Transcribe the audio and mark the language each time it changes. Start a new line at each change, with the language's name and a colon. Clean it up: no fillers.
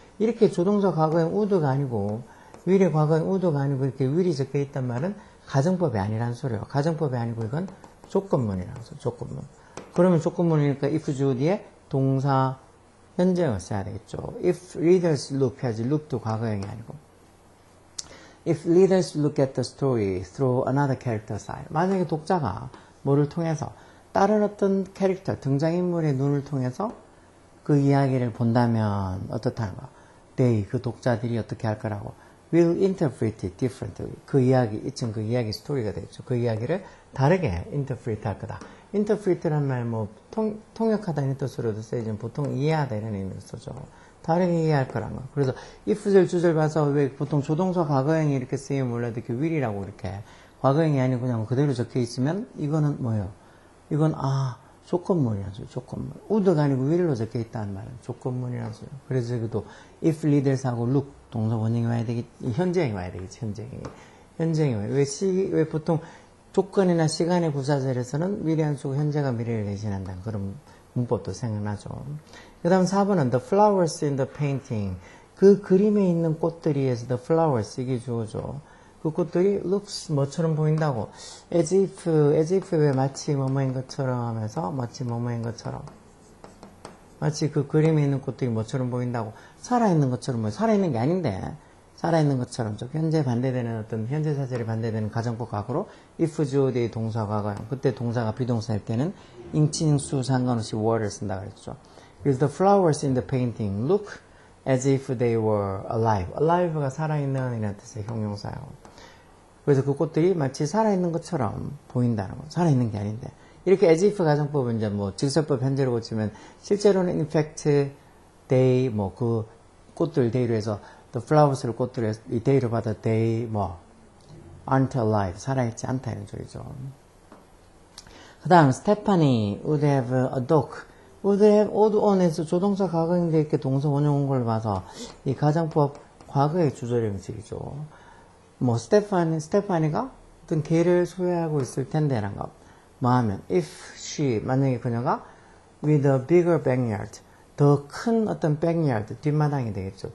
Korean: 이렇게 조동사 과거형 would가 아니고 will의 과거형 would가 아니고 이렇게 will이 적혀 있단 말은 가정법이 아니란 소리예요. 가정법이 아니고 이건 조건문이라고 해서 조건문. 그러면 조건문이니까 if 주어 뒤에 동사 현재형을 써야 되겠죠.
English: If readers look
Korean: 해야지 look도 과거형이 아니고.
English: if readers look at the story through another character's eye.
Korean: 만약에 독자가 뭐를 통해서 다른 어떤 캐릭터, 등장인물의 눈을 통해서 그 이야기를 본다면 어떻다는 거. they, 그 독자들이 어떻게 할 거라고.
English: will interpret it differently.
Korean: 그 이야기, 이쯤 그 이야기 스토리가 되겠죠. 그 이야기를 다르게 interpret 할 거다. interpret란 말 뭐 통역하다는 뜻으로도 쓰이지만 보통 이해하다 이런 의미로 쓰죠. 다르게 이해할 거란 거. 그래서 if절 주절 봐서 왜 보통 조동사 과거형이 이렇게 쓰이면 몰라도 이렇게 will이라고 이렇게 과거형이 아니고 그냥 그대로 적혀 있으면 이거는 뭐예요? 이건 조건문이라죠. 조건문. would가 아니고 will로 적혀 있다는 말은 조건문이라죠. 그래서 여기도 if readers하고 look 동사 원형이 와야 되겠지. 현재형이 와야 되겠지. 현재형이 와야. 왜 보통 조건이나 시간의 부사절에서는 미래한 수고 현재가 미래를 대신한다는 그런 문법도 생각나죠. 그 다음 4번은
English: the flowers in the painting.
Korean: 그 그림에 있는 꽃들이에서 the flowers 이게 주어죠. 그 꽃들이 looks 뭐처럼 보인다고. as if 왜 마치 뭐뭐인 것처럼 하면서 마치 뭐뭐인 것처럼. 마치 그 그림에 있는 꽃들이 뭐처럼 보인다고. 살아있는 것처럼 살아있는 게 아닌데 살아있는 것처럼 즉 현재 반대되는 어떤 현재 사실에 반대되는 가정법 과거로 if 주어의 동사 과거형. 그때 동사가 비동사일 때는 잉치잉 수 상관없이 were를 쓴다 그랬죠.
English: 그래서 the flowers in the painting look as if they were alive.
Korean: alive가 살아있는 이라는 뜻의 형용사예요. 그래서 그 꽃들이 마치 살아있는 것처럼 보인다는 거. 살아있는 게 아닌데. 이렇게 as if 가정법은 이제 뭐 직설법 현재로 고치면 실제로는
English: in fact they
Korean: 뭐 그 꽃들 they로 해서 the flowers를 꽃들을 이 they로 받아 they 뭐
English: aren't alive
Korean: 살아있지 않다 이런 소리죠. 그 다음
English: Stephanie would have a dog.
Korean: would on에서 조동사 과거인데 이렇게 동사 원형 온 걸 봐서 이 가정법 과거의 주절 형식이죠. 뭐 스테파니가 어떤 개를 소유하고 있을 텐데라는 거. 뭐 하면 if she 만약에 그녀가
English: with a bigger backyard
Korean: 더 큰 어떤 backyard 뒷마당이 되겠죠.